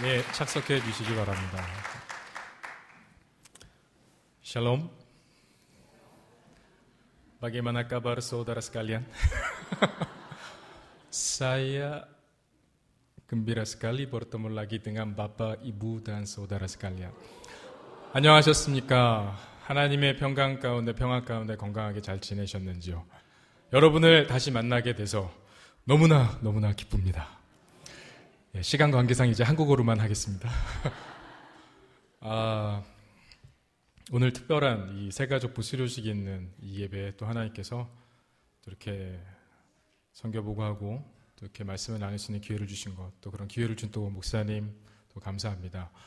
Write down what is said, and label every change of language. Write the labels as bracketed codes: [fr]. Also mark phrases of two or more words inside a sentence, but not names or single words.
[ko] 착석해 주시기 바랍니다. [id] Shalom. Bagaimana kabar saudara sekalian? Saya gembira sekali bertemu lagi dengan Bapak, Ibu, dan saudara sekalian. [ko] 안녕하셨습니까? 하나님의 평강 가운데, 평화 가운데 건강하게 잘 지내셨는지요? 여러분을 다시 만나게 돼서 너무나 기쁩니다. 예, 시간 관계상 이제 한국어로만 하겠습니다. 오늘 특별한 이 새가족부 수료식이 있는 이 예배에 또 하나님께서 또 이렇게 선교 보고하고 또 이렇게 말씀을 나눌 수 있는 기회를 주신 것, 또 그런 기회를 준 또 목사님 또 감사합니다.